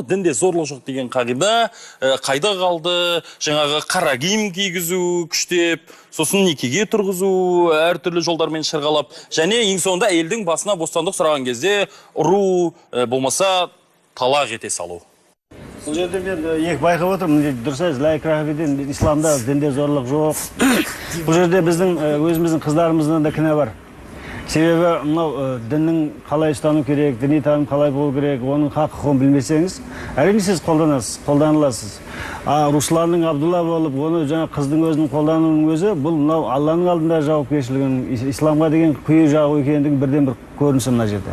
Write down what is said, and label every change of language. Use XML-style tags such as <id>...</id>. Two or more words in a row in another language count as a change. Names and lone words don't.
<kk>Дінде зорлық жоқ деген қағида қайда қалды? Жаңағы қара киім кигізу күштеп, сосын некеге тұрғызу әртүрлі жолдармен шырғалап, және ең соңында әйелдің басына бостандық сұраған кезде ұру болмаса талақ ете салу. Бұл жерде мен екі байқап отырмын, дұрыс айтасыз,</kk> <ar>لا إكراه في الدين,</ar> <kk>исламда дінде зорлық жоқ. Бұл жерде біздің өзіміздің қыздарымыздан да кінә бар. Себебі мынау діннің қалай ұстану керек, діни таным қалай болу керек, оның хақ-құқығын білмесеңіз, әрине сіз қолданыласыз. Русланның Абдулла болып, оны жаңа қыздың өзінің қолдануының өзі, бұл мынау Алланың алдында жауапкершілігін, исламға деген құйы жағы екендігін бірден бір көрінісі мына жерде.</kk>